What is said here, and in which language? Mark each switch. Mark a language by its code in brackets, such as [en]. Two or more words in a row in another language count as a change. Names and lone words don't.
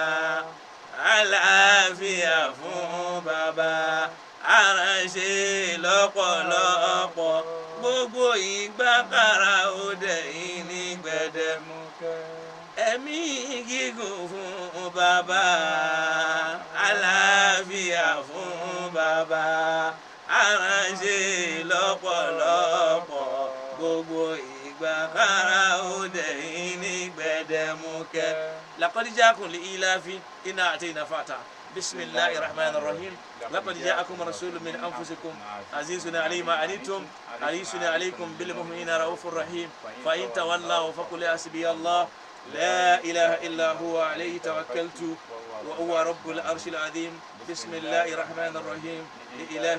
[yo] àlàáfíà fún bàbá aránṣẹ́ lọ́pọ̀lọpọ̀ gbogbo ìgbà kára ó dẹ̀yìn ní gbẹ̀dẹ̀mukẹ́ ẹ̀mí gígùn fún bàbá àlàáfíà fún bàbá aránṣẹ́ lọ́pọ̀lọpọ̀ gbogbo ìgbà kára ó dẹ̀yìn ní gbẹ̀dẹ̀mukẹ́. [ar] لقد جاءكم لإيلاف إنا أعطينا فاتا بسم الله الرحمن الرحيم لقد جاءكم رسول من أنفسكم عزيز علي ما عنتم حريص عليكم بالمؤمنين رؤوف رحيم فإن تولوا فقل حسبي الله لا إله إلا هو عليه توكلت وهو رب العرش العظيم بسم الله الرحمن الرحيم لإلاف